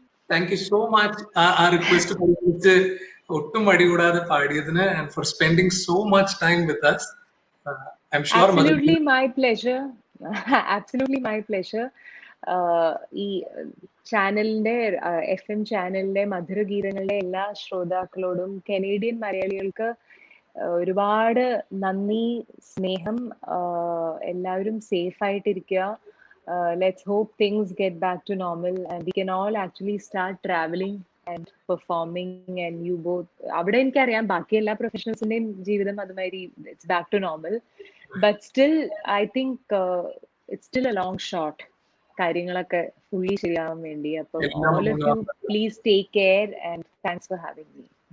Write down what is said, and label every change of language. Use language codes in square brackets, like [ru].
[en] thank you so much [ml] ആ request പരിഗണിച്ച് ഒട്ടും മടി കൂടാതെ പാടിയതിന് [en] And for spending so much time with us. I'm sure Absolutely my pleasure. Absolutely my pleasure. [ml] ഈ ചാനലിന്റെ FM ചാനലിന്റെ മധുരഗീതങ്ങളുടെ എല്ലാ ശ്രോതാക്കളോടും കനേഡിയൻ മലയാളികൾക്ക് ഒരുപാട് നന്ദി, സ്നേഹം. എല്ലാവരും സേഫ് ആയിട്ടിരിക്കുക. [en] Let's hope things get back to normal and we can all actually start traveling and performing. And you both, [ml] അവിടെ എനിക്കറിയാം ബാക്കി എല്ലാ പ്രൊഫഷണൽസിന്റെയും ജീവിതം അതുമാതിരി [en] It's back to normal. But still I think it's still a long shot [ml] കാര്യങ്ങളൊക്കെ fully ശരിയാവാൻ വേണ്ടി. [en] അപ്പം all of you please take care and thanks for having me.